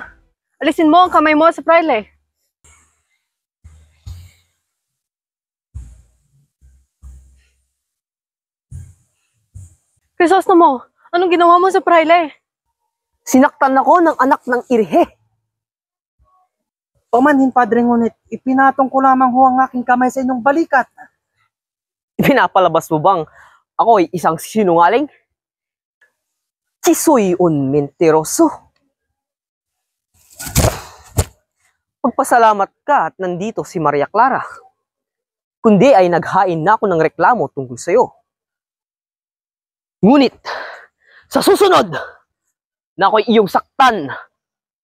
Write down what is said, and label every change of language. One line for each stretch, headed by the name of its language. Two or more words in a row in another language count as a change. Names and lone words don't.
Filipino: Alisin mo ang kamay mo sa praile. Crisostomo, anong ginawa mo sa praile? Sinaktan ako ng anak ng Irehe. Pamanhin, Padre, ngunit ipinatong ko lamang ho ang aking kamay sa inyong balikat. Pinapalabas mo bang ako ay isang sinungaling?
Spanish: Si soy un mentiroso.
Filipino: Pagpasalamat ka at nandito si Maria Clara. Kundi ay naghain na ako ng reklamo tungkol sa'yo. Ngunit, sa susunod na ako'y iyong saktan